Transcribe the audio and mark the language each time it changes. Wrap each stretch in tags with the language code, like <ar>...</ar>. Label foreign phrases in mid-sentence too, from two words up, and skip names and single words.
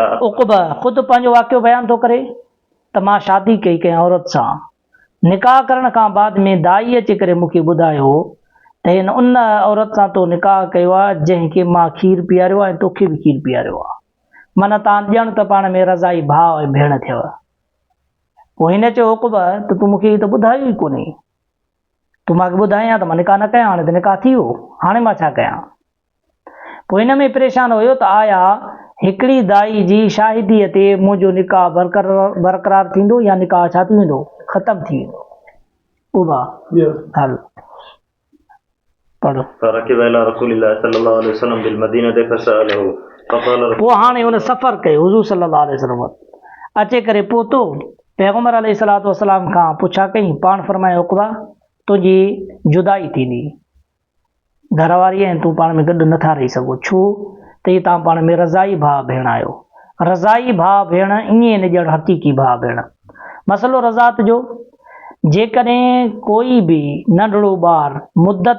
<sd>उक़बा ख़ुदि पंहिंजो वाक़ियो बयानु थो करे त मां शादी कई कंहिं औरत सां निकाह करण खां बाद में दाई अची करे मूंखे ॿुधायो त हिन उन औरत सां तो निकाह कयो आहे जंहिंखे मां खीर पीआरियो आहे ऐं तोखे बि खीर पीआरियो आहे माना तव्हां ॼण त पाण में रज़ाई भाउ ऐं भेण थियव पोइ हिन चयो उक़बा त तूं मूंखे त ॿुधायो ई कोन्हे तूं मूंखे ॿुधायां त मां निकाह न कयां हाणे त निकाह थी वियो हाणे मां छा कयां पोइ हिन में परेशान हुयो त आया हिकिड़ी दाई जी शाहिदीअ ते मुंहिंजो निकाह बरक़रार थींदो या निकाह छा थी वेंदो ख़तमु थी वेंदो उबा हल पढ़ो</sd> <ar>فركب الى رسول الله صلى الله عليه وسلم بالمدينة فسأله فقال</ar> <sd>पोइ हाणे हुन सफ़र कयो हुज़ूर</sd> <ar>صلى الله عليه وسلم</ar> <sd>अचे करे पहुतो पैगम्बर</sd> <ar>عليه الصلاة والسلام</ar> <sd>खां पुछा कई पाण फरमायो उक़बा तुंहिंजी जुदाई थींदी घरवारी ऐं तूं पाण में गॾु नथा रही सघो छो त ही तव्हां पाण में रज़ाई भाउ भेण आहियो रज़ाई भाउ भेण ईअं न ॼण हक़ीक़ी भाउ भेण मसइलो रज़ात जो जेकॾहिं कोई बि नंढड़ो ॿार मुद्दत</sd>